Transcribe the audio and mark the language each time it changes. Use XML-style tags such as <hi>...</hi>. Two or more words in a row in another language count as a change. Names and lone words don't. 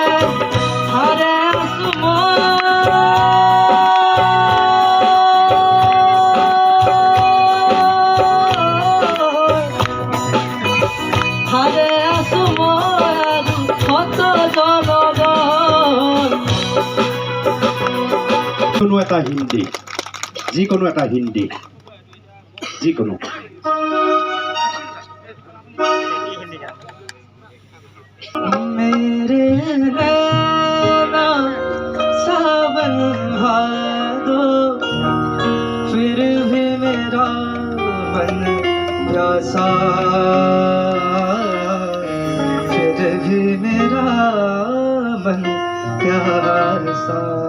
<as>হাৰে আছো হাৰে আছো মই আৰু শত জনগণ। কোনো এটা হিন্দী, যিকোনো এটা হিন্দী, যিকোনো</as> <hi>मेरे नैना सावन भादो, फिर भी मेरा मन प्यासा, फिर भी मेरा मन प्यासा।</hi>